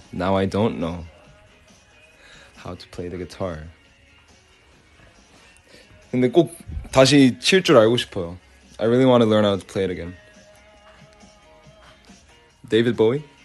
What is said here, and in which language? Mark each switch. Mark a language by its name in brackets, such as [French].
[English] Now I don't know how to play the guitar. [Korean] 근데 꼭 다시 칠 줄 알고 싶어요. [English] I really want to learn how to play it again. David Bowie?